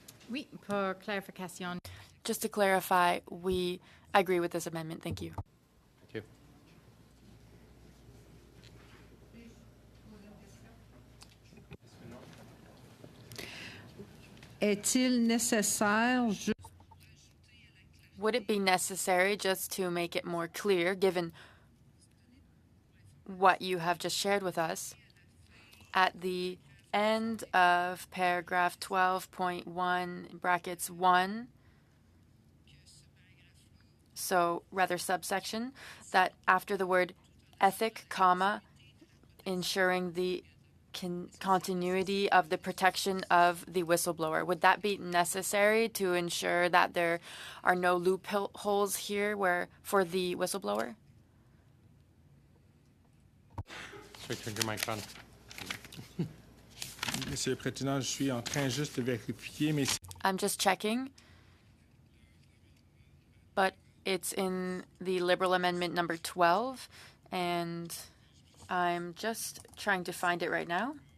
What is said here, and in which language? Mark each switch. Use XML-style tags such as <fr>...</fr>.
<fr>Oui, pour clarification.</fr> <en>Just to clarify, we agree with this amendment. Thank you. Thank you.</en> <fr>Est-il nécessaire,</fr> <en>Would it be necessary, just to make it more clear, given what you have just shared with us, at the end of paragraph 12.1 brackets 1, so rather subsection, that after the word ethic, comma, ensuring the continuity of the protection of the whistleblower. Would that be necessary to ensure that there are no loopholes here for the whistleblower? Sorry, turn your mic on.</en> <fr>Monsieur le Président, je suis en train juste de vérifier, mais...</fr> <en>I'm just checking, but it's in the Liberal Amendment number 12, and I'm just trying to find it right now.</en>